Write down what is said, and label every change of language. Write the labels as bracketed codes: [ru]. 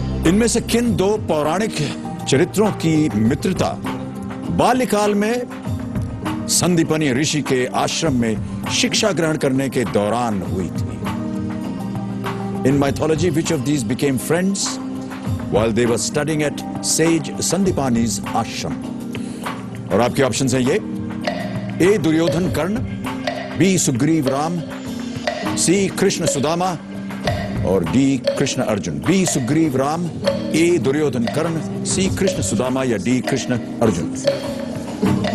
[hi] इनमें से किन दो पौराणिक चरित्रों की मित्रता बाल्यकाल में संदीपनी ऋषि के आश्रम में शिक्षा ग्रहण करने के दौरान हुई थी? [en] In mythology, which of these became friends while they were studying at sage Sandipani's ashram? [hi] और आपके ऑप्शन है ये: ए दुर्योधन कर्ण, बी सुग्रीव राम, सी कृष्ण सुदामा और डी कृष्ण अर्जुन। बी सुग्रीव राम, ए दुर्योधन कर्ण, सी कृष्ण सुदामा या डी कृष्ण अर्जुन।